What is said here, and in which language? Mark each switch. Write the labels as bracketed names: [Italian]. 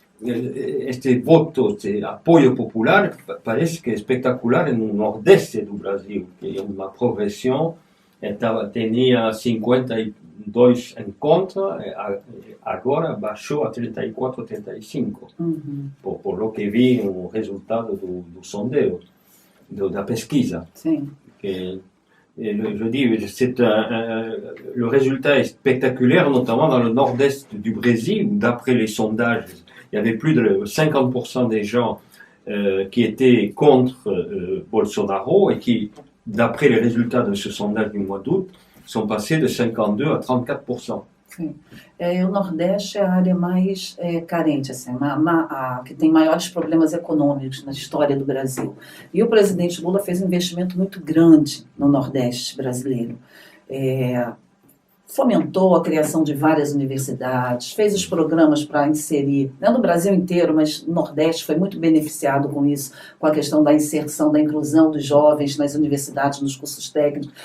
[Portuguese] Este voto, este apoio popular, parece que é espetacular no nordeste do Brasil, que é uma progressão, tinha 52 em contra, agora baixou a 34, 35, [Spanish] por lo que vi [Portuguese] no resultado do sondeo, da pesquisa. Sim. [French] Je dis, le résultat est spectaculaire, notamment dans le nord-est du Brésil, où d'après les sondages, il y avait plus de 50% des gens qui étaient contre Bolsonaro et qui, d'après les résultats de ce sondage du mois d'août, sont passés de 52 a 34%. [Portuguese] Sim. O Nordeste é a área mais carente, assim, que tem maiores problemas econômicos na história do Brasil. E o presidente Lula fez um investimento muito grande no Nordeste brasileiro. Fomentou a criação de várias universidades, fez os programas para inserir, não no Brasil inteiro, mas no Nordeste foi muito beneficiado com isso, com a questão da inserção, da inclusão dos jovens nas universidades, nos cursos técnicos.